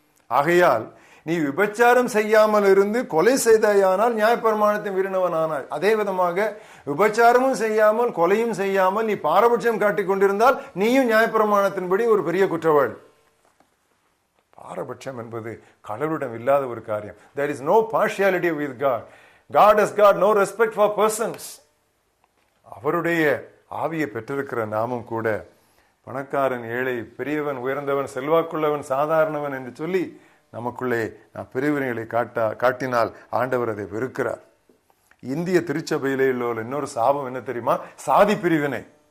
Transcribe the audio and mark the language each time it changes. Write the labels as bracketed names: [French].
[Tamil] ஆகையால் நீ விபச்சாரம் செய்யாமல் இருந்து கொலை செய்தாயானால் நியாயப்பிரமாணத்தை மீறினவனானாய். அதே விதமாக விபச்சாரமும் செய்யாமல் கொலையும் செய்யாமல் நீ பாரபட்சம் காட்டிக் கொண்டிருந்தால் நீயும் நியாயப்பிரமாணத்தின்படி ஒரு பெரிய குற்றவாளி. பாரபட்சம் என்பது கடவுளிடம் இல்லாத ஒரு காரியம். [English] There is no partiality with God. God has got no respect for persons. [Tamil] அவருடைய ஆவியை பெற்றிருக்கிற நாமும் கூட பணக்காரன், ஏழை, பெரியவன், உயர்ந்தவன், செல்வாக்குள்ளவன், சாதாரணவன் என்று சொல்லி நமக்குள்ளே பிரிவினைகளை காட்டினால் ஆண்டவர் அதை வெறுக்கிறார். இந்திய திருச்சபையிலே உள்ள இன்னொரு சாபம் என்ன தெரியுமா? சாதி பிரிவினை.